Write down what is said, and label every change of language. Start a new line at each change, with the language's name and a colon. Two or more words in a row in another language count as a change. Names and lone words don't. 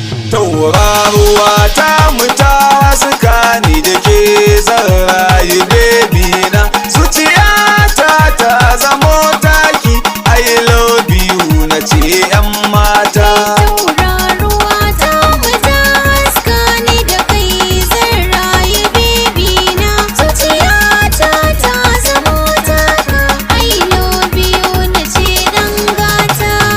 Hausa: Tauraruwa ta mu ta haska ni da ke zan rayu, baby na. Zuciyata ta zamo taki,
English: I love you
Hausa: na ce, 'yan mata. Tauraruwa ta mu ta haska ni da kai zan rayu, baby na. Zuciyata ta zamo taka,
English: I love you
Hausa: na ce, ɗan gata.